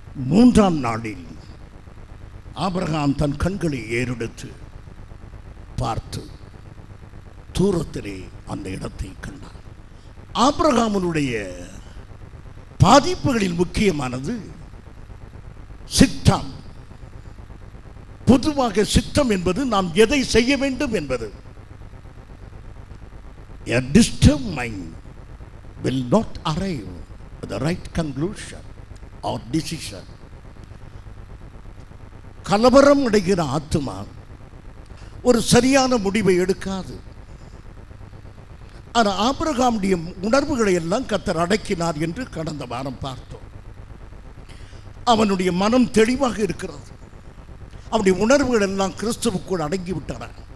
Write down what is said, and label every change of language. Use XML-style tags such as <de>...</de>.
<ta>மூன்றாம் நாளில் ஆபிரகாம் தன் கண்களை ஏறெடுத்து பார்த்து தூரத்திலே அந்த இடத்தை கண்டார். ஆபிரகாமுடைய பாதிப்புகளில் முக்கியமானது சித்தம். பொதுவாக சித்தம் என்பது நாம் எதை செய்ய வேண்டும் என்பது.</ta> <en>A disturbed mind will not arrive at the right conclusion or decision.</en> <ta>கலவரம் அடைகிற ஆத்துமா ஒரு சரியான முடிவை எடுக்காது. ஆனால் ஆபிரகாமுடைய உணர்வுகளை எல்லாம் கர்த்தர் அடக்கினார் என்று கடந்த வாரம் பார்த்தோம். அவனுடைய மனம் தெளிவாக இருக்கிறது. அவனுடைய உணர்வுகள் எல்லாம் கிறிஸ்துவுக்குள் அடங்கிவிட்டன.</ta>